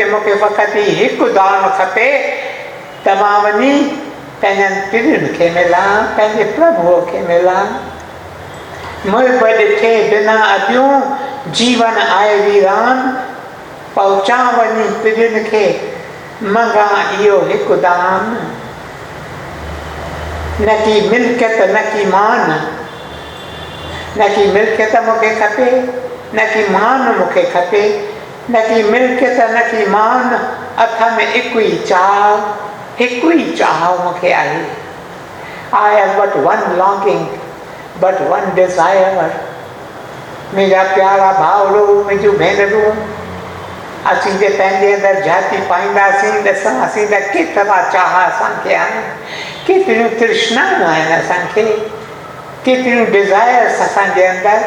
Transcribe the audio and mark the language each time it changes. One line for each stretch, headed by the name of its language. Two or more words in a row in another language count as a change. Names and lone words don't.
Sindhi: मूंखे फ़क़ति हिकु दान खपे त मां वञी पंहिंजनि पीढ़ियुनि खे मिलां, पंहिंजे प्रभुअ खे मिलां। मुंहिंब ॾिठे बिना अॿियूं जीवन आहे वीरान, पहुचां वञी पीढ़ियुनि खे मंगा इहो हिकु दान। न की मिल्कियत, न की मान, न की मिल्कियत मूंखे खपे, न की मान मूंखे खपे, न की मिल्कियत, न की मान, अथ में हिकु ई चाह, हिकु ई चाह मूंखे आहे।
English: I have but one longing, but one desire।
Sindhi: मुंहिंजा प्यारा भाउरो, मुंहिंजूं भेनरूं, असीं जे पंहिंजे अंदरि जाती पाईंदासीं, ॾिसंदासीं त केतिरा चाह असांखे आहिनि, केतिरियूं तृष्णाऊं आहिनि असांखे, केतिरियूं डिज़ायर्स असांजे अंदरि।